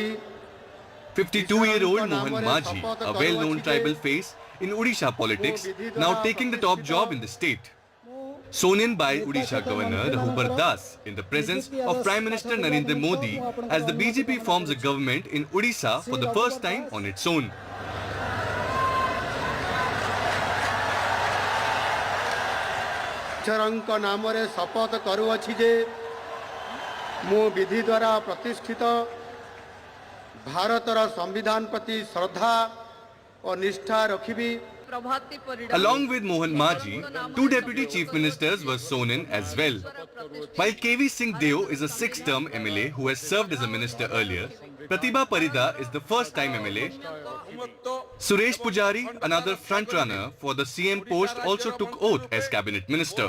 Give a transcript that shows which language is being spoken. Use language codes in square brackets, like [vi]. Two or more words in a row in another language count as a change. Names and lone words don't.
[en] 52-year-old Mohan Maji, a well-known tribal face in Odisha politics, now taking the top job in the state. Sworn in by Odisha Governor Rahubhar Das in the presence of Prime Minister Narendra Modi as the BJP forms a government in Odisha for the first time on its own. [or] ଚରଂକ ନାମରେ ଶପଥ କରୁଅଛି ଯେ ମୁ ବିଧି ଦ୍ୱାରା ପ୍ରତିଷ୍ଠିତ ଭାରତର ସମ୍ବିଧାନ ପ୍ରତି ଶ୍ରଦ୍ଧା ଓ ନିଷ୍ଠା ରଖିବି. [en] Along with Mohan Maji, 2 deputy chief ministers were sworn in as well. While KV Singh Deo is a 6th-term MLA who has served as a minister earlier, Pratibha Parida is the first-time MLA. Suresh Pujari, another front-runner for the CM post, also took oath as cabinet minister.